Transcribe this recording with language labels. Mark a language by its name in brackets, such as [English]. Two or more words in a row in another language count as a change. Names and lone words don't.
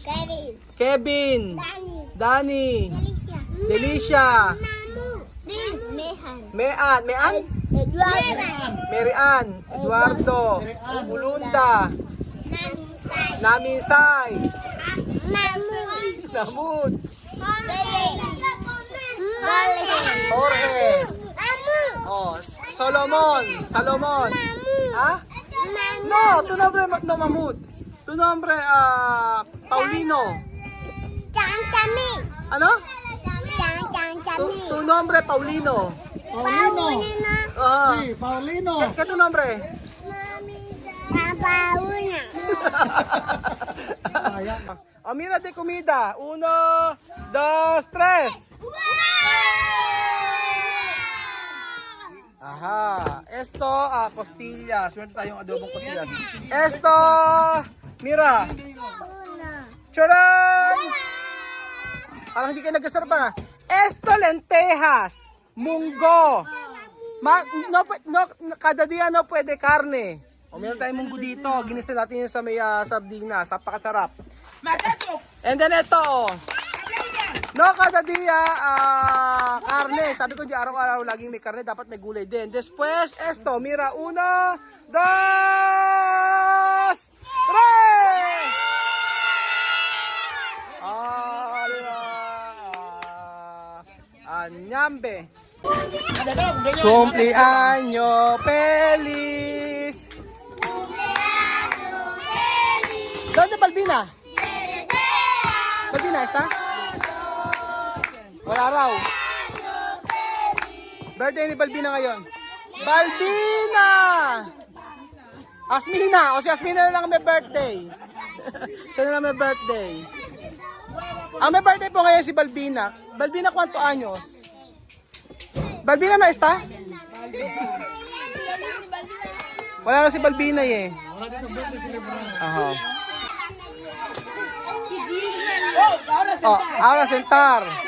[Spanish] Kevin. Dani. Delicia. Mean. Marian. Eduardo. Ulunda. Naminsay. Namud. Jorge. Oh, Solomon. ¿Ah? No, tu nombre no Mahmud. Tu nombre Paulino. Ano? Tu nombre Paulino. Sí, Paulino. ¿Qué tu nombre? Oh, mira de comida. 1, 2, 3. Aha. Esto, costillas. [Filipino] Meron tayong adobong costillas. [Spanish] Esto, mira. [Filipino] Charan! Parang hindi kayo nagkasarapan. [Spanish] Esto, lentejas. [Filipino] Munggo. Kada dia no pwede karne. O meron tayong munggo dito. Ginisa natin yun sa may sardinas. Napakasarap. And then ito. No, kada dia karne. Sabi ko di araw-araw laging may karne. Dapat may gulay din. [Spanish] Después, esto. Mira, 1, 2, 3. Anyambe. Cumpleaños feliz. ¿Dónde Balbina? Balbina está? [Filipino] Wala raw. Birthday ni Balbina ngayon. Balbina! Asmina! O si Asmina na lang may birthday. Siya na lang may birthday. Ang may birthday po ngayon si Balbina. Balbina, [Spanish] ¿cuántos años? Balbina no está? [Filipino] Wala na si Balbina eh. [Spanish] Aha. Oh, ahora sentar.